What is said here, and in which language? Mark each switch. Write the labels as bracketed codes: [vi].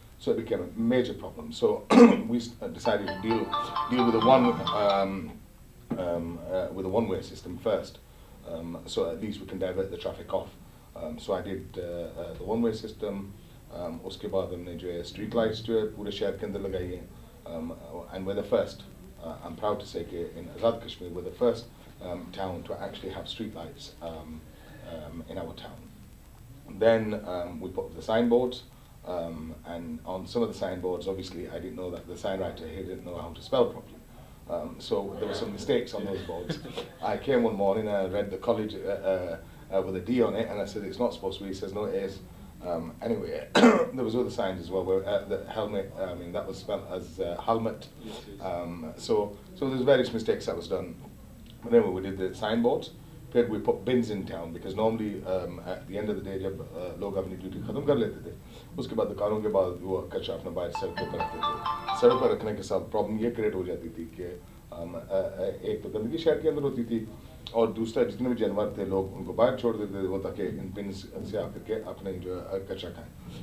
[en] So it became a major problem. So we decided to deal with a one-way system first. So at least we can divert the traffic off. So I did the one-way system. [hi] उसके बाद हमने जो है street lights जो है पूरे शहर के अंदर लगाई हैं, [en] and we're the first. I'm proud to say that in Azad Kashmir we're the first town to actually have street lights in our town. Then we put the signboards, and on some of the signboards, obviously I didn't know that the signwriter here didn't know how to spell properly. So there were some mistakes on those boards. I came one morning and I read the college with a D on it, and I said it's not supposed to be. He says no, it is. Anyway, there was other signs as well where the helmet, that was spelled as helmet. So there's various mistakes that was done. But anyway, we did the signboards. Then we put bins in town because normally at the end of the day [hi] जब लोग अपनी duty खत्म कर लेते थे, उसके बाद दुकानों के बाद वो कचरा अपना बाहर सड़क पर रखते थे. सड़क पर रखने के साथ प्रॉब्लम ये क्रिएट हो जाती थी कि एक तो गंदगी शहर के अंदर होती थी, और दूसरा जितने भी जानवर थे लोग उनको बाहर छोड़ देते थे वो ताकि इन बिन्स से आकर के अपने जो कचरा खाएं.